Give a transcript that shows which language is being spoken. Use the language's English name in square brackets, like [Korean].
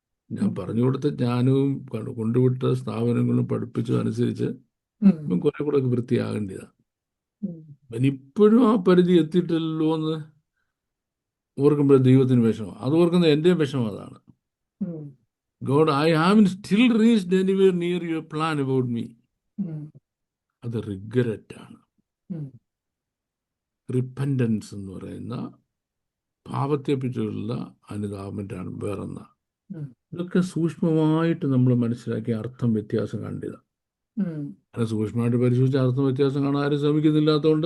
[Malayalam] ഞാൻ പറഞ്ഞു കൊടുത്ത ജ്ഞാനവും കൊണ്ടുവിട്ട സ്ഥാപനങ്ങളും പഠിപ്പിച്ചതനുസരിച്ച് ഇവൻ കുറെ കൂടെ ഒക്കെ വൃത്തിയാകേണ്ടതാണ്. ഇവനിപ്പോഴും ആ പരിധി എത്തിയിട്ടല്ലോ എന്ന് ഓർക്കുമ്പോൾ ദൈവത്തിന് വിഷമം. അത് ഓർക്കുന്നത് എൻ്റെയും വിഷമം അതാണ്. ഉം, [English] God, I haven't still reached anywhere near your plan about me. ഉം, [Malayalam] അത് റിഗ്രറ്റ് ആണ്. ഉം, റിപ്പൻറ്റൻസ് എന്ന് പറയുന്ന പാപത്തെപ്പറ്റിയുള്ള അനുതാപമാണ് വേറൊന്ന്. ഉം, ഇതൊക്കെ സൂക്ഷ്മമായിട്ട് നമ്മൾ മനസ്സിലാക്കി അർത്ഥം വ്യത്യാസം കണ്ടത്. ഉം, അത് സൂക്ഷ്മമായിട്ട് പരിശോധിച്ച് അർത്ഥം വ്യത്യാസം കാണാൻ ആരും ശ്രമിക്കുന്നില്ലാത്തതുകൊണ്ട്